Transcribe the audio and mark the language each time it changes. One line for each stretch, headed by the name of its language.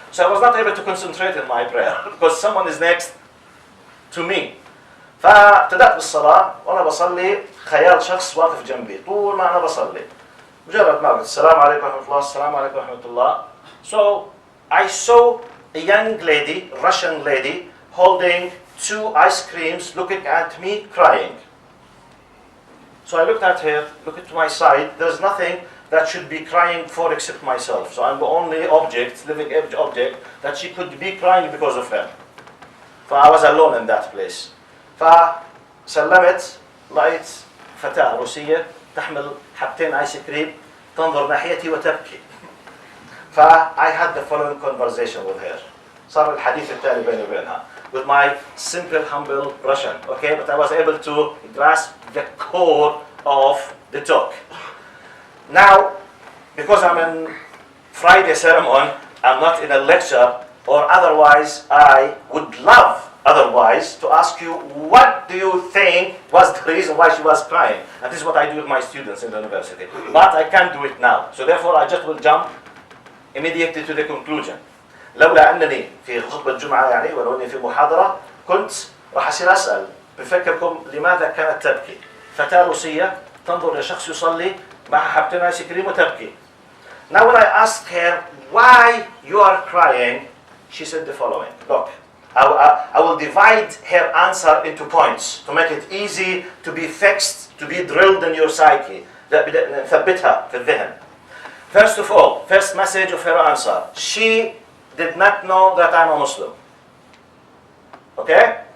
English: So I was not able to concentrate in my prayer because someone is next to me.
Arabic: فابتدأت بالصلاة وأنا بصلي خيال شخص واقف جنبي طول ما أنا بصلي. مجرد ما قلت السلام عليكم ورحمة الله السلام عليكم ورحمة الله.
English: So I saw a young lady, Russian lady, holding 2 ice creams, looking at me, crying. So I looked at her, looked to my side. There's nothing that should be crying for except myself. So I'm the only object, living object, that she could be crying because of her. I was alone in that place.
Arabic: فسلمت، لقيت فتاة روسية تحمل حبتين آيس كريم تنظر ناحيتي وتبكي.
English: I had the following conversation with her.
Arabic: صار الحديث التالي بيني وبينها.
English: With my simple, humble Russian, okay? But I was able to grasp the core of the talk. Now, because I'm in Friday ceremony, I'm not in a lecture, or otherwise, I would love otherwise to ask you, what do you think was the reason why she was crying? And this is what I do with my students in the university. But I can't do it now. So therefore, I just will jump immediately to the conclusion.
Arabic: لولا أنني في خطبة الجمعة يعني ولو أني في محاضرة كنت راح أصير أسأل بفكركم لماذا كانت تبكي؟ فتاة روسية تنظر لشخص يصلي مع حبتين آيس كريم وتبكي.
English: Now when I asked her why you are crying, she said the following. Look, I will divide her answer into points to make it easy to be fixed, to be drilled in your psyche.
Arabic: ثبتها في الذهن.
English: First of all, first message of her answer, she did not know that I'm a Muslim. Okay?